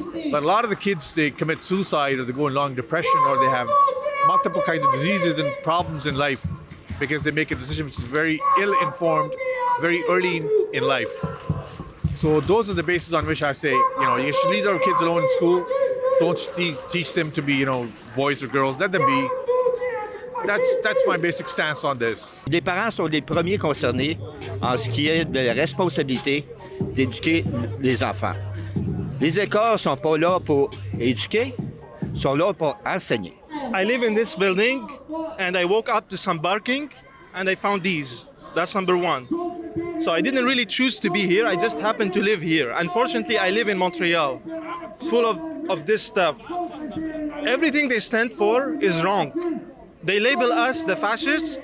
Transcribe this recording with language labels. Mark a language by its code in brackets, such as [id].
[en] But a lot of the kids, they commit suicide or they go in long depression or they have multiple kinds of diseases and problems in life because they make a decision which is very ill-informed, very early in life. So those are the bases on which I say, you should leave our kids alone in school. Don't teach them to be, boys or girls. Let them be. That's my basic stance on this. [fr] Les parents sont les premiers concernés en ce qui est de la responsabilité d'éduquer les enfants. Les écoles ne sont pas là pour éduquer, sont là pour enseigner. [en] I live in this building and I woke up to some barking and I found these. That's number one. So I didn't really choose to be here, I just happened to live here. Unfortunately, I live in Montreal, full of this stuff. Everything they stand for is wrong. They label us the fascists.